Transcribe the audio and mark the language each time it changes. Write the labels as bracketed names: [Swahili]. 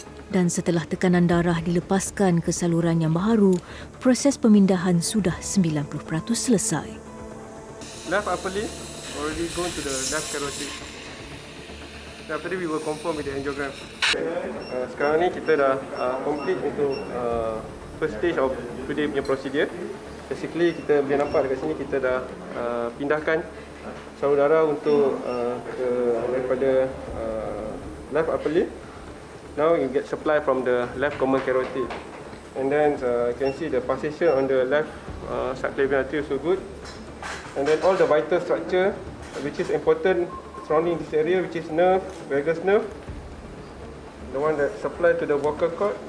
[Malay] Dan setelah tekanan darah dilepaskan ke saluran yang baharu, proses pemindahan sudah 90% selesai. [English] Left upper limb already gone to the left carotid. After that we will confirm with the angiogram. [Malay] Sekarang ni kita dah complete untuk first stage of today punya procedure. Basically kita boleh nampak dekat sini kita dah pindahkan salur darah untuk daripada left upper limb. [English] Now you get supply from the left common carotid, and then you can see the pulsation on the left subclavian artery so good, and then all the vital structure which is important surrounding this area, which is nerve, vagus nerve, the one that supply to the vocal cord.